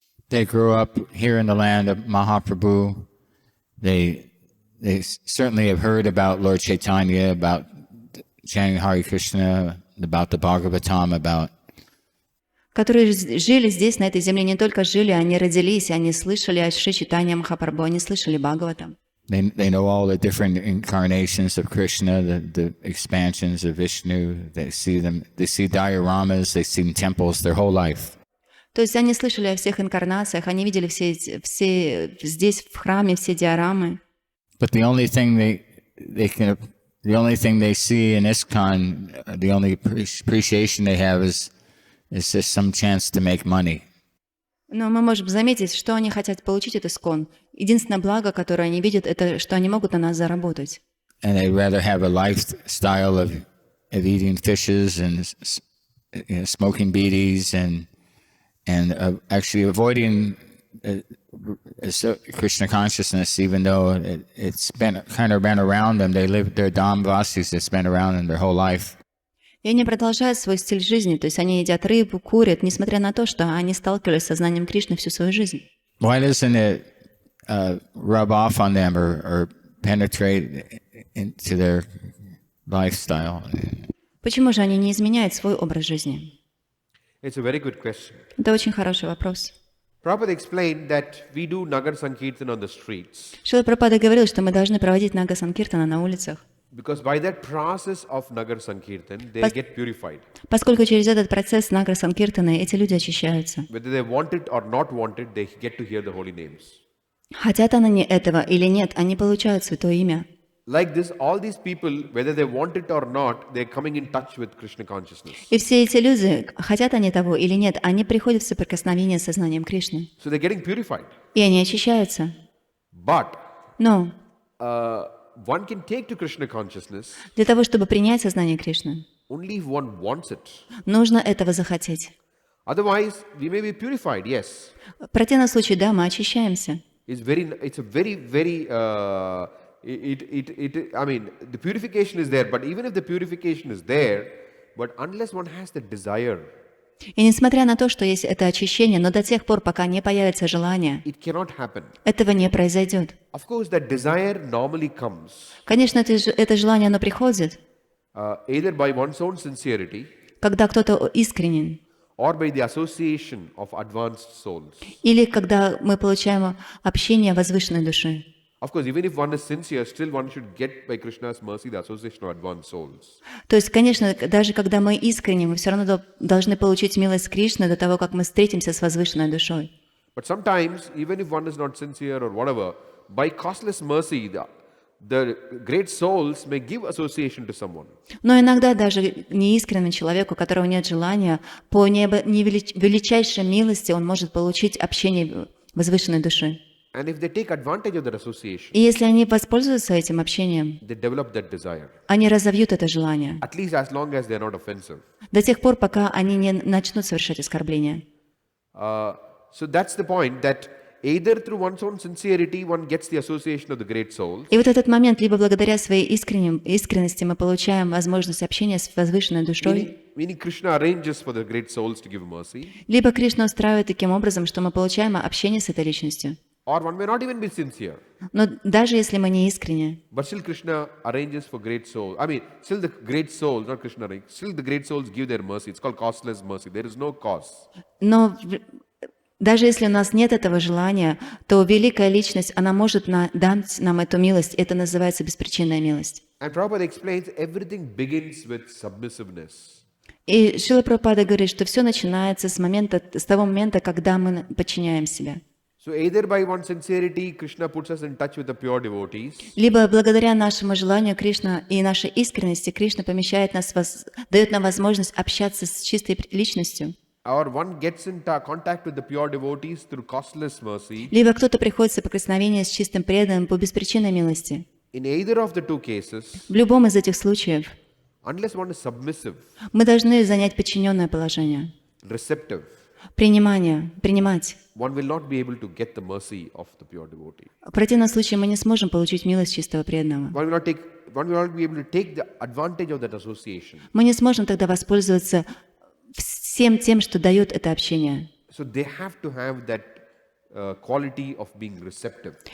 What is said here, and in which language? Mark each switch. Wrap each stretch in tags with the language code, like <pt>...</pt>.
<en>They grew up here in the land of Mahaprabhu. They certainly have heard about Lord Chaitanya, about chanting Hare Krishna, about the Bhagavatam, about</en> <ru>Которые жили здесь, на этой земле, не только жили, они родились, они слышали о Шри Чайтанья Махапрабху, они слышали Бхагаватам.</ru> <en>They know all the different incarnations of Krishna, the expansions of Vishnu. They see dioramas, they see temples their whole life.</en> <ru>То есть они слышали о всех инкарнациях, они видели все здесь в храме все диорамы.</ru> <en>But the only thing they see in ISKCON, the only appreciation they have is just some chance to make money.</en> <ru>Но мы можем заметить, что они хотят получить от ISKCON. Единственное благо, которое они видят, это что они могут на нас заработать.</ru> <en>And they'd rather have a lifestyle of eating fishes and smoking beedies and actually avoiding Krishna consciousness, even though it's been around them. They live, they're Dham Vasis, it's been around them their whole life.</en> <ru>И они продолжают свой стиль жизни, то есть они едят рыбу, курят, несмотря на то, что они сталкивались с сознанием Кришны всю свою жизнь.</ru> <en>Why doesn't it rub off on them or penetrate into their lifestyle?</en> <ru>Почему же они не изменяют свой образ жизни?</ru> <en>It's a very good question.</en> <ru>Это очень хороший вопрос.</ru> <en>Prabhupada explained that we do Nagar Sankirtan on the streets</en> <ru>Шрила Прабхупада говорил, что мы должны проводить Нага Санкиртана на улицах,</ru> <en>because by that process of Nagar Sankirtan, they get purified.</en> <ru>поскольку через этот процесс Нага Санкиртана эти люди очищаются.</ru> <en>Whether they want it or not want it, they get to hear the holy names.</en> <ru>Хотят они этого или нет, они получают Святое Имя.</ru> <en>Like this, all these people, whether they want it or not, they're coming in touch with Krishna consciousness.</en> <ru>И все эти люди, хотят они того или нет, они приходят в соприкосновение с сознанием Кришны.</ru> <en>So they're getting purified.</en> <ru>И они очищаются.</ru> <en>But</en> <ru>Но</ru> <en>one can take to Krishna consciousness</en> <ru>для того, чтобы принять сознание Кришны,</ru> <en>only if one wants it.</en> <ru>нужно этого захотеть.</ru> <en>Otherwise, we may be purified, yes.</en> <ru>В противном случае, да, мы очищаемся.</ru> <en>It's a very, I mean, the purification is there, but even if the purification is there, but unless one has the desire,</en> <ru>И несмотря на то, что есть это очищение, но до тех пор, пока не появится желание,</ru> <en>it cannot happen.</en> <ru>этого не произойдет.</ru> <en>Of course, that desire normally comes</en> <ru>Конечно, это желание, оно приходит,</ru> <en>either by one's own sincerity</en> <ru>когда кто-то искренен,</ru> <en>or by the association of advanced souls.</en> <ru>или когда мы получаем общение возвышенной души.</ru> <en>Of course, even if one is sincere, still one should get by Krishna's mercy the association of advanced souls.</en> <ru>То есть, конечно, даже когда мы искренне, мы все равно должны получить милость Кришны до того, как мы встретимся с возвышенной душой.</ru> <en>But sometimes, even if one is not sincere or whatever, by costless mercy, the great souls may give association to someone.</en> <ru>Но иногда даже неискреннему человеку, у которого нет желания, по величайшей милости он может получить общение возвышенной души.</ru> <en>And if they take advantage of that association,</en> <ru>И если они воспользуются этим общением,</ru> <en>they develop that desire.</en> <ru>они разовьют это желание.</ru> <en>At least as long as they are not offensive.</en> <ru>До тех пор, пока они не начнут совершать оскорбления.</ru> <en>So that's the point, that either through one's own sincerity one gets the association of the great souls,</en> <ru>И вот этот момент, либо благодаря своей искренности мы получаем возможность общения с возвышенной душой,</ru> <en>meaning Krishna arranges for the great souls to give mercy,</en> <ru>либо Кришна устраивает таким образом, что мы получаем общение с этой личностью.</ru> <en>or one may not even be sincere,</en> <ru>Но даже если мы не искренне,</ru> <en>but still Krishna arranges for great souls. I mean, still the great souls, not Krishna arranges, still the great souls give their mercy. It's called costless mercy. There is no cost.</en> <ru>но даже если у нас нет этого желания, то великая личность, она может дать нам эту милость. Это называется беспричинная милость.</ru> <en>And Prabhupada explains everything begins with submissiveness.</en> <ru>И Шрила Прабхупада говорит, что все начинается с того момента, когда мы подчиняем себя.</ru> <en>So either by one sincerity, Krishna puts us in touch with the pure devotees,</en> <ru>Либо благодаря нашему желанию Кришна и нашей искренности Кришна помещает нас, дает нам возможность общаться с чистой личностью.</ru> <en>or one gets in contact with the pure devotees through costless mercy.</en> <ru>Либо кто-то приходит в соприкосновение с чистым преданным по беспричинной милости.</ru> <en>In either of the two cases,</en> <ru>В любом из этих случаев</ru> <en>unless one is submissive,</en> <ru>мы должны занять подчиненное положение.</ru> <en>receptive,</en> <ru>Принимать.</ru> <en>one will not be able to get the mercy of the pure devotee.</en> <ru>В противном случае мы не сможем получить милость чистого преданного.</ru> <en>One will not be able to take the advantage of that association.</en> <ru>Мы не сможем тогда воспользоваться всем тем, что дает это общение.</ru> <en>So they have to have that quality of being receptive.</en>